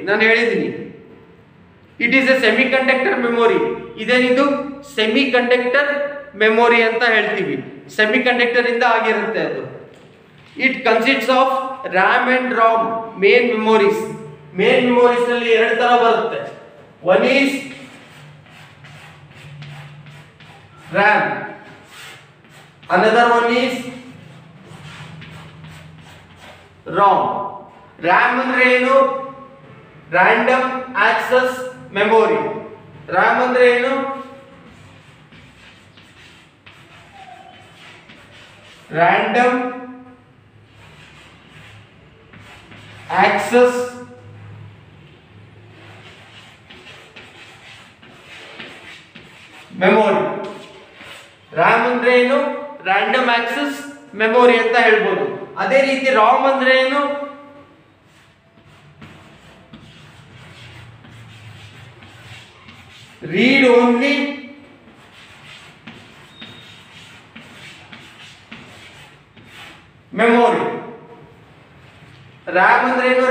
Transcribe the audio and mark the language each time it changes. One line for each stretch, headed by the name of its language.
Kannada: ನಾನು ಹೇಳಿದ್ದೀನಿ,
English: It is a semiconductor memory.
Kannada: ಇದೇನಿದು? ಸೆಮಿ ಕಂಡಕ್ಟರ್ ಮೆಮೊರಿ ಅಂತ ಹೇಳ್ತೀವಿ. ಸೆಮಿ ಕಂಡಕ್ಟರ್ ಇಂದ ಆಗಿರುತ್ತೆ ಅದು.
English: It consists of RAM and ROM main memories.
Kannada: Main memories ನಲ್ಲಿ ಎರಡು ತರ ಬರುತ್ತೆ.
English: One is RAM, another one is ROM.
Kannada: RAM ಅಂದ್ರೆ ಏನು? Random Access Memory. RAM ಅಂದ್ರೆ ಏನು?
English: Random Access Memory.
Kannada: RAM ಅಂದ್ರೆ ಏನು?
English: Random Access Memory ಅಂತ ಹೇಳ್ಬೋದು.
Kannada: ಅದೇ ರೀತಿ ROM ಅಂದ್ರೆ ಏನು?
English: Read Only
Kannada: memory. ರ್ಯಾಮ್ ಅಂದ್ರೆ ಏನು?